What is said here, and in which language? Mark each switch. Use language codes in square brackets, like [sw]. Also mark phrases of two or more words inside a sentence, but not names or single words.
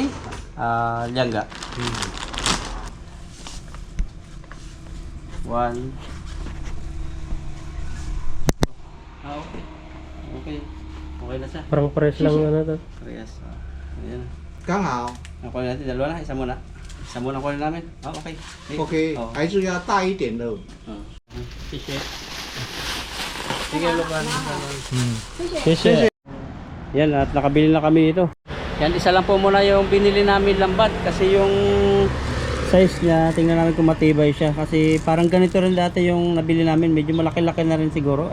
[tl] Langga. 1. Okay. Okay na siya. Parang pares lang to. Parehas. Ayan. [zh] 刚好 [tl] Ang kunin natin, dalawa na, isa muna. Isa muna kunin namin. Okay. [zh] ，OK，哦还是要大一点的。 [tl] Sige. Sige, lupan. Kasi Yan, at nakabili na kami ito. Yan, isa lang po muna yung binili namin lambat. Kasi yung size niya, tingnan namin kung matibay siya. Kasi parang ganito rin dati yung nabili namin. Medyo malaki-laki na rin siguro.